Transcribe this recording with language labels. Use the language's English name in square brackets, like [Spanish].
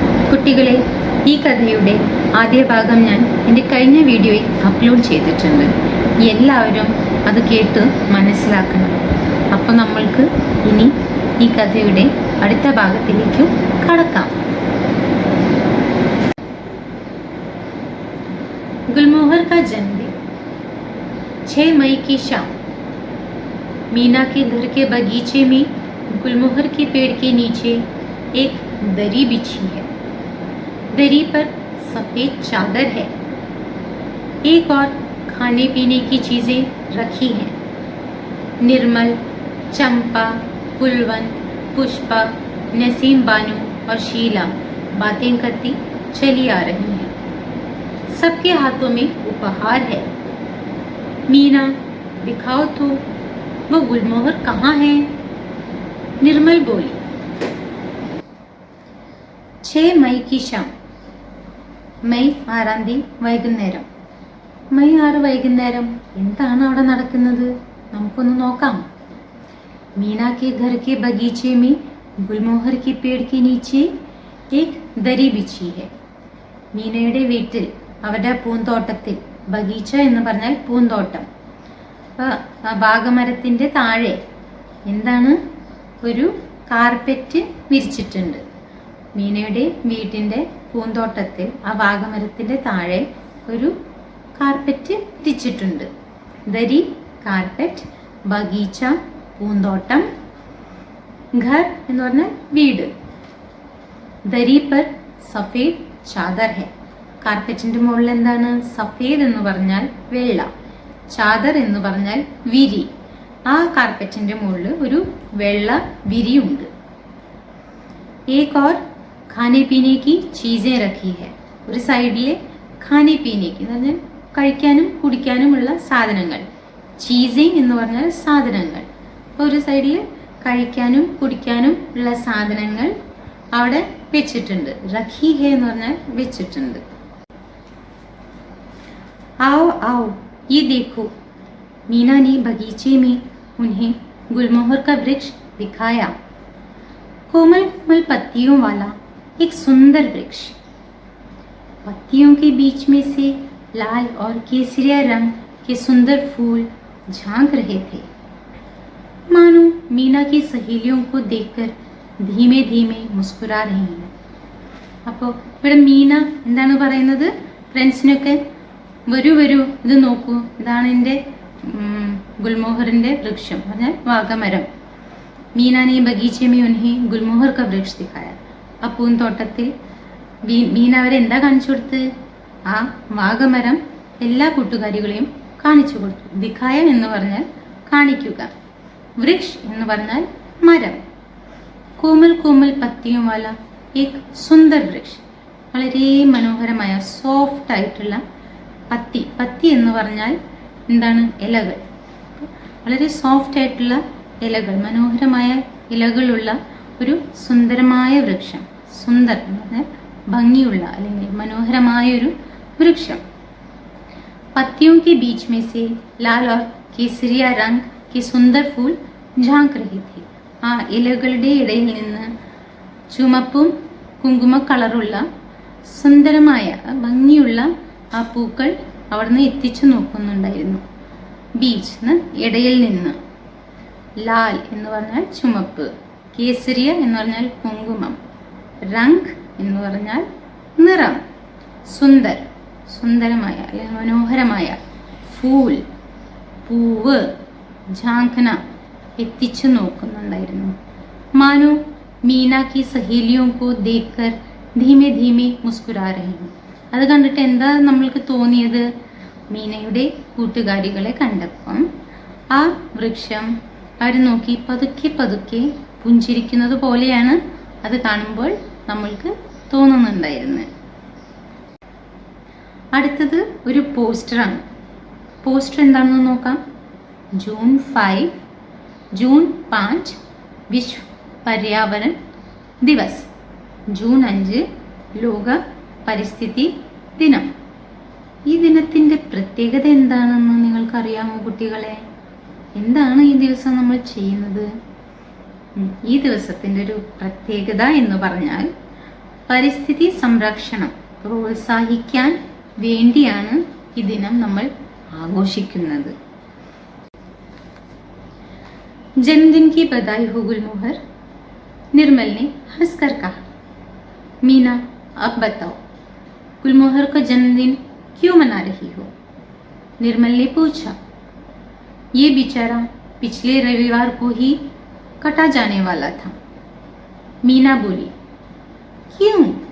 [Malayalam] കുട്ടികളെ, ഈ കഥയുടെ ആദ്യ ഭാഗം ഞാൻ എൻ്റെ കഴിഞ്ഞ വീഡിയോയിൽ അപ്ലോഡ് ചെയ്തിട്ടുണ്ട്. എല്ലാവരും അത് കേട്ട് മനസ്സിലാക്കണം. അപ്പോൾ നമ്മൾക്ക് ഇനി ഈ കഥയുടെ അടുത്ത ഭാഗത്തിലേക്ക് കടക്കാം. [Hindi] गुलमोहर का जन्मदिन 6 मई की शाम। मीना के घर के बगीचे में गुलमोहर के पेड़ के नीचे एक दरी बिछी है। दरी पर सफ़ेद चादर है। एक और खाने पीने की चीज़ें रखी हैं। निर्मल, चंपा, कुलवंत, पुष्पा, नसीम बानो और शीला बातें करती चली आ रही हैं। सबके हाथों में उपहार है। मीना, दिखाओ तो वो गुलमोहर कहाँ है? निर्मल बोली। 6 मई की शाम। [Malayalam] മെയ് 6 തീയതി വൈകുന്നേരം. മെയ് 6 വൈകുന്നേരം എന്താണ് അവിടെ നടക്കുന്നത്? നമുക്കൊന്ന് നോക്കാം. [Hindi] मीना के घर के बगीचे में गुलमोहर के पेड़ के नीचे एक दरी बिछी है. [Malayalam] മീനയുടെ വീട്ടിൽ, അവരുടെ പൂന്തോട്ടത്തിൽ, ബഗീച്ച എന്ന് പറഞ്ഞാൽ പൂന്തോട്ടം, വാഗമരത്തിൻ്റെ താഴെ എന്താണ്, ഒരു കാർപ്പറ്റ് വിരിച്ചിട്ടുണ്ട്. മീനയുടെ വീട്ടിൻ്റെ പൂന്തോട്ടത്തിൽ ആ വാഗമരത്തിൻ്റെ താഴെ ഒരു കാർപ്പറ്റ് വിരിച്ചിട്ടുണ്ട്. ദരി, കാർപ്പറ്റ്, ബഗീച്ച, പൂന്തോട്ടം, ഘർ എന്ന് പറഞ്ഞാൽ വീട്. [Hindi] ദരി പർ സഫേദ് ചാദർ ഹെ. [Malayalam] കാർപ്പറ്റിന്റെ മുകളിൽ എന്താണ്? സഫേദ് എന്ന് പറഞ്ഞാൽ വെള്ള, ചാദർ എന്ന് പറഞ്ഞാൽ വിരി. ആ കാർപ്പറ്റിന്റെ മുകളിൽ ഒരു വെള്ള വിരിയുണ്ട്. [Hindi] एक और खाने पीने की चीजें रखी है. [Malayalam] ഒരു സൈഡിലെ [Hindi] ഖാനെ പീനേക്ക് [Malayalam] എന്ന് പറഞ്ഞാൽ കഴിക്കാനും കുടിക്കാനുമുള്ള സാധനങ്ങൾ. ചീസെ എന്ന് പറഞ്ഞാൽ സാധനങ്ങൾ. ഒരു സൈഡിൽ കഴിക്കാനും കുടിക്കാനും ഉള്ള സാധനങ്ങൾ അവിടെ വെച്ചിട്ടുണ്ട്. [Hindi] റഖി ഹെ [Malayalam] എന്ന് പറഞ്ഞാൽ വെച്ചിട്ടുണ്ട്. [Hindi] आओ आओ ये देखो. मीना ने बगीचे में उन्हें गुलमोहर का वृक्ष दिखाया. कोमल कोमल पत्तियों वाला एक सुंदर वृक्ष. पत्तियों के बीच में से लाल और केसरिया रंग के सुंदर फूल झांक रहे थे. मानो मीना की सहेलियों को देखकर धीमे धीमे मुस्कुरा रही हैं. [Malayalam] അപ്പോൾ ഇവിടെ മീന എന്താണ് പറയുന്നത്? ഫ്രണ്ട്സിനൊക്കെ, വരൂ വരൂ, ഇത് നോക്കൂ, ഇതാണ് എൻ്റെ ഗുൽമോഹറിൻ്റെ വൃക്ഷം, പറഞ്ഞാൽ വാഗമരം. [Hindi] മീനാനെ ബഗീച്ചമേ ഉൻഹെ ഗുൽമോഹർ ക വൃക്ഷ ദിഖായ. [Malayalam] ആ പൂന്തോട്ടത്തിൽ മീന അവരെ എന്താ കാണിച്ചു കൊടുത്ത്? ആ വാഗമരം എല്ലാ കൂട്ടുകാരികളെയും കാണിച്ചു കൊടുത്തു. ദിഖായ എന്ന് പറഞ്ഞാൽ കാണിക്കുക, വൃക്ഷ് എന്ന് പറഞ്ഞാൽ മരം. [Hindi] കോമൽ കോമൽ പത്തിയും വാല ഏക് സുന്ദർ വൃക്ഷ്. [Malayalam] വളരെ മനോഹരമായ സോഫ്റ്റ് ആയിട്ടുള്ള പത്തി. പത്തി എന്ന് പറഞ്ഞാൽ എന്താണ്? ഇലകൾ. വളരെ സോഫ്റ്റ് ആയിട്ടുള്ള ഇലകൾ, മനോഹരമായ ഇലകളുള്ള ഒരു സുന്ദരമായ വൃക്ഷം. സുന്ദർ എന്ന് പറഞ്ഞാൽ ഭംഗിയുള്ള അല്ലെങ്കിൽ മനോഹരമായ ഒരു വൃക്ഷം. [Hindi] പത്തിയോं के बीच में से लाल और केसरिया रंग के सुंदर फूल झांक रहे थे. [Malayalam] ആ ഇലകളുടെ ഇടയിൽ നിന്ന് ചുമപ്പും കുങ്കുമ കളറുള്ള സുന്ദരമായ ഭംഗിയുള്ള ആ പൂക്കൾ അവിടുന്ന് എത്തിച്ചു നോക്കുന്നുണ്ടായിരുന്നു. ബീച്ച് ഇടയിൽ നിന്ന്. ലാൽ എന്ന് പറഞ്ഞാൽ ചുമപ്പ്, കേസരിയ എന്ന് പറഞ്ഞാൽ കുങ്കുമം, രംഗ് എന്ന് പറഞ്ഞാൽ നിറം, സുന്ദർ സുന്ദരമായ അല്ലെങ്കിൽ മനോഹരമായ, ഫൂൽ പൂവ്, ഝാങ്കന എത്തിച്ചു നോക്കുന്നുണ്ടായിരുന്നു. [Hindi] മാനോ മീന की सहेलियों को देखकर धीमे धीमे मुस्कुरा रही हूँ. [Malayalam] അത് കണ്ടിട്ട് എന്താ നമ്മൾക്ക് തോന്നിയത്? മീനയുടെ കൂട്ടുകാരികളെ കണ്ടപ്പം ആ വൃക്ഷം അവർ നോക്കി പതുക്കെ പതുക്കെ പുഞ്ചിരിക്കുന്നത് പോലെയാണ് അത് കാണുമ്പോൾ നമ്മൾക്ക് തോന്നുന്നുണ്ടായിരുന്നത്. അടുത്തത് ഒരു പോസ്റ്ററാണ്. പോസ്റ്റർ എന്താണെന്ന് നോക്കാം. [Hindi] ജൂൺ 5 വിശ്വ പര്യാവരൺ ദിവസ്. [Malayalam] ജൂൺ 5 ലോക പരിസ്ഥിതി ദിനം. ഈ ദിനത്തിൻ്റെ പ്രത്യേകത എന്താണെന്ന് നിങ്ങൾക്കറിയാമോ കുട്ടികളെ? എന്താണ് ഈ ദിവസം നമ്മൾ ചെയ്യുന്നത്? ഈ ദിവസത്തിൻ്റെ ഒരു പ്രത്യേകത എന്ന് പറഞ്ഞാൽ പരിസ്ഥിതി സംരക്ഷണം പ്രോത്സാഹിക്കാൻ വേണ്ടിയാണ് ഈ ദിനം നമ്മൾ ആഘോഷിക്കുന്നത്. [Hindi] जन्मदिन की बधाई हो गुलमोहर। निर्मल ने हंसकर कहा। मीना, अब बताओ गुलमोहर का जन्मदिन क्यों मना रही हो? निर्मल ने पूछा। ये बेचारा पिछले रविवार को ही कटा जाने वाला था। मीना बोली। क्यों?